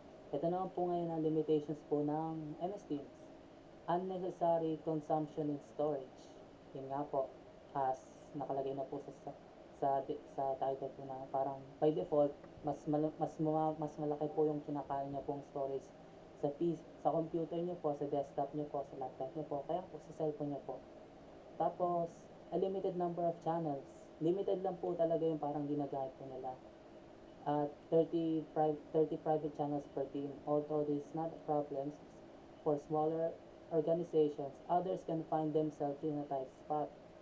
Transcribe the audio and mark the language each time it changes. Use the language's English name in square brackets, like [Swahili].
[Filipino] Ito naman po ngayon ang limitations po ng MS Teams. [English] Unnecessary consumption and storage. [Filipino] Yun nga po, as nakalagay na po sa title po na parang by default, mas malaki po yung kinakain niya pong storage sa computer niyo po, sa desktop niyo po, sa laptop niyo po, kaya po sa cellphone niyo po. Tapos, [English] a limited number of channels. [Filipino] Limited lang po talaga yung parang ginagamit po nila. [English] 30 private channels per team. Although this is not a problem for smaller organizations, others can find themselves in a tight spot.